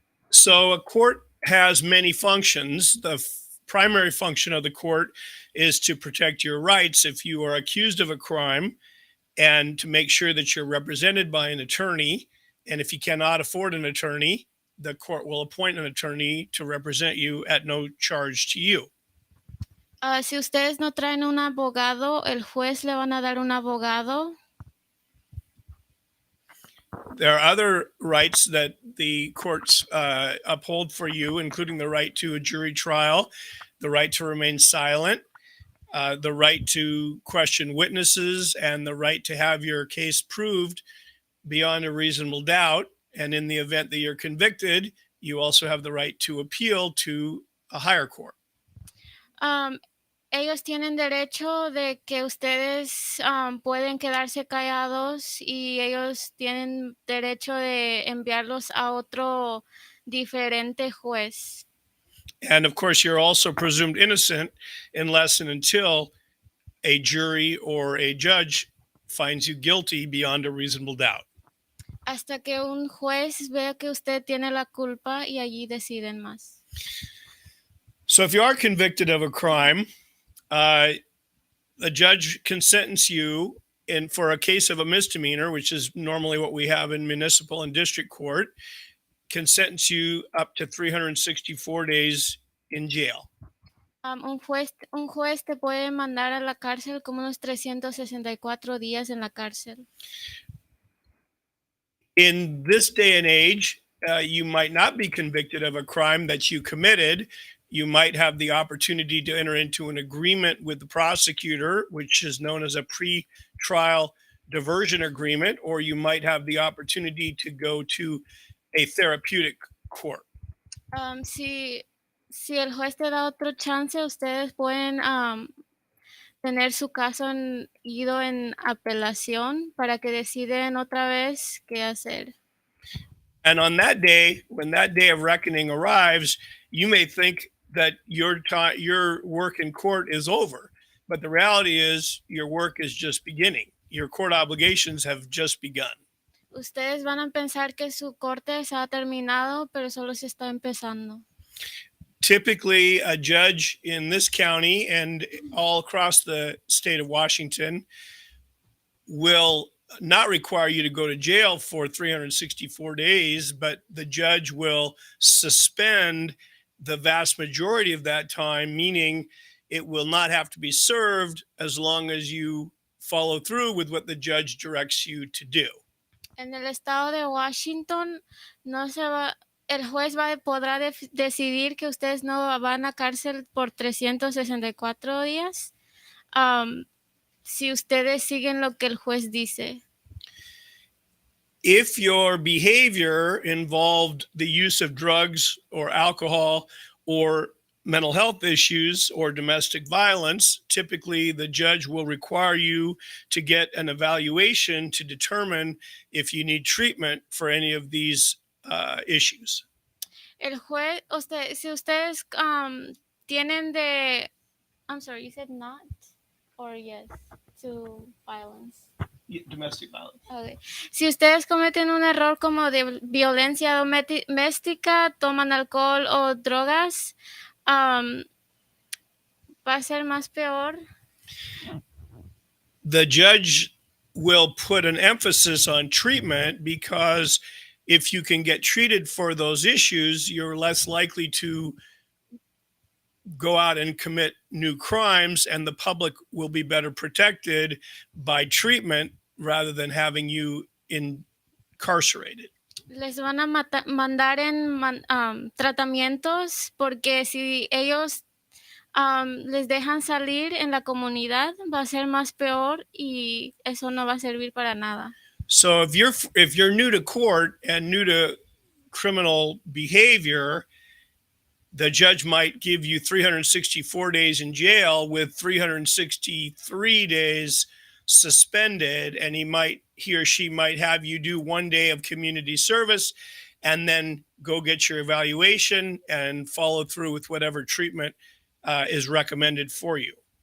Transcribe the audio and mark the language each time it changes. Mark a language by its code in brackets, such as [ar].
[en] So a court has many functions. The primary function of the court is to protect your rights if you are accused of a crime, and to make sure that you're represented by an attorney. And if you cannot afford an attorney, the court will appoint an attorney to represent you at no charge to you. [es] Si ustedes no traen un abogado, el juez le van a dar un abogado. [en] There are other rights that the courts uphold for you, including the right to a jury trial, the right to remain silent, the right to question witnesses, and the right to have your case proved beyond a reasonable doubt. And in the event that you're convicted, you also have the right to appeal to a higher court. [es] Ellos tienen derecho de que ustedes pueden quedarse callados, y ellos tienen derecho de enviarlos a otro diferente juez. [en] And of course, you're also presumed innocent unless and until a jury or a judge finds you guilty beyond a reasonable doubt. [es] Hasta que un juez vea que usted tiene la culpa, y allí deciden más. [en] So if you are convicted of a crime, the judge can sentence you for a case of a misdemeanor, which is normally what we have in municipal and district court, can sentence you up to 364 days in jail. [es] Un juez te puede mandar a la cárcel como unos 364 días en la cárcel. [en] In this day and age, you might not be convicted of a crime that you committed. You might have the opportunity to enter into an agreement with the prosecutor, which is known as a pre-trial diversion agreement, or you might have the opportunity to go to a therapeutic court. [es] Si el juez te da otro chance, ustedes pueden tener su caso ido en apelación para que deciden otra vez qué hacer. [en] And on that day, when that day of reckoning arrives, you may think that your work in court is over, but the reality is your work is just beginning. Your court obligations have just begun. [es] Ustedes van a pensar que su corte se ha terminado, pero solo se está empezando. [en] Typically, a judge in this county and all across the state of Washington will not require you to go to jail for 364 days, but the judge will suspend the vast majority of that time, meaning it will not have to be served as long as you follow through with what the judge directs you to do. [es] En el estado de Washington, el juez podrá decidir que ustedes no van a cárcel por 364 días si ustedes siguen lo que el juez dice. [en] If your behavior involved the use of drugs or alcohol or mental health issues or domestic violence, typically the judge will require you to get an evaluation to determine if you need treatment for any of these issues. [es] El juez, si ustedes tienen [en] I'm sorry, you said not or yes to violence. Domestic violence. Okay. [es] Si ustedes cometen un error como de violencia doméstica, toman alcohol o drogas, va a ser más peor. [en] The judge will put an emphasis on treatment because if you can get treated for those issues, you're less likely to go out and commit new crimes, and the public will be better protected by treatment rather than having you incarcerated. [es] Les van a mandar en tratamientos porque si ellos les dejan salir en la comunidad va a ser más peor y eso no va a servir para nada. [en] So if you're new to court and new to criminal behavior, the judge might give you 364 days in jail with 363 days suspended, and he or she might have you do 1 day of community service and then go get your evaluation and follow through with whatever treatment is recommended for you.